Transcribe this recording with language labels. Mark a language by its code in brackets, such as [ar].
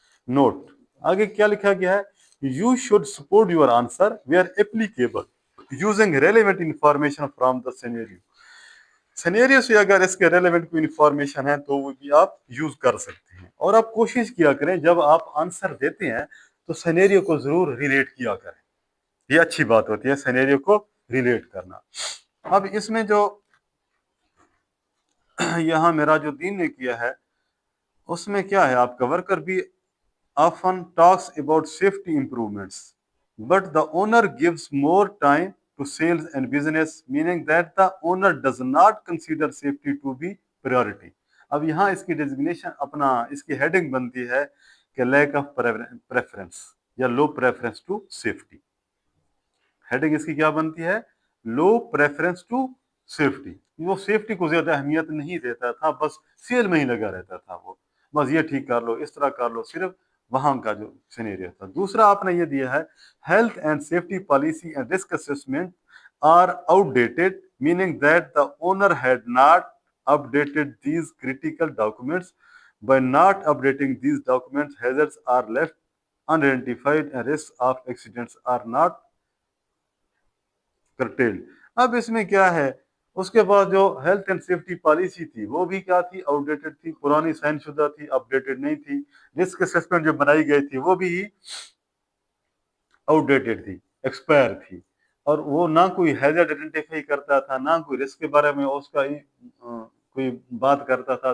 [hi] Note, आगे क्या लिखा गया है, [en] You should support your answer where applicable using relevant information from the scenario. [hi] Scenario से अगर इसके रेलेवेंट कोई इंफॉर्मेशन है तो वो भी आप यूज कर सकते हैं, और आप कोशिश किया करें जब आप आंसर देते हैं तो सिनेरियो को जरूर रिलेट किया करें, ये अच्छी बात होती है सिनेरियो को रिलेट करना। अब इसमें जो यहाँ मेरा जो दीन ने किया है उसमें क्या है, आपका वर्कर भी [en] often talks about safety improvements, but the owner gives more time to sales and business, meaning that the owner does not consider safety to be priority. [hi] अब यहाँ इसकी डेजिग्नेशन अपना इसकी हेडिंग बनती है कि लैक ऑफ प्रेफरेंस या लो preference to safety. Heading इसकी क्या बनती है, लो प्रेफरेंस टू सेफ्टी। वो सेफ्टी को ज्यादा अहमियत नहीं देता था, बस सेल में ही लगा रहता था, वो बस ये ठीक कर लो, इस तरह कर लो, सिर्फ वहां का जो सिनेरियो था। दूसरा आपने ये दिया है, [en] Health and safety policy and risk assessment are outdated, meaning that the owner had not updated these critical documents. By not updating these documents, hazards are left unidentified and risks of accidents are not curtailed. [hi] अब इसमें क्या है, उसके बाद जो health and safety policy थी वो भी क्या थी, आउटडेटेड थी, पुरानी साइन शुदा थी, अपडेटेड नहीं थी। रिस्क असेसमेंट जो बनाई गई थी वो भी आउटडेटेड थी, एक्सपायर थी, और वो ना कोई हैजर्ड आइडेंटिफाई करता था, ना कोई रिस्क के बारे में उसका कोई बात करता था।